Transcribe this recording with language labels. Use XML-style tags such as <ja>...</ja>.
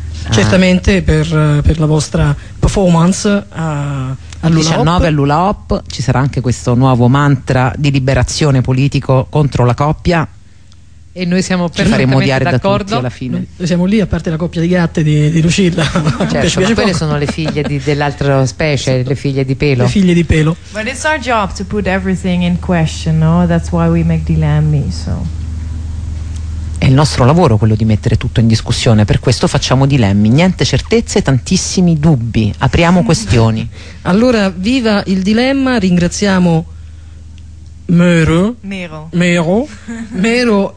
<it>Certamente per la vostra performance a Lula 19 Hop. A Lula Hop ci sarà anche questo nuovo mantra di liberazione politico contro la coppia, e noi siamo perfettamente d'accordo da tutti alla fine. Noi siamo lì, a parte la coppia di gatte di Lucilla, certo, ma quelle sono le figlie dell'altra specie, certo. le figlie di pelo.</it> <en>But it's our job to put everything in question, no? That's why we make dilemmi, so.</en> <it>È il nostro lavoro quello di mettere tutto in discussione, per questo facciamo dilemmi, niente certezze, tantissimi dubbi, apriamo questioni. Allora viva il dilemma, ringraziamo Mero</it>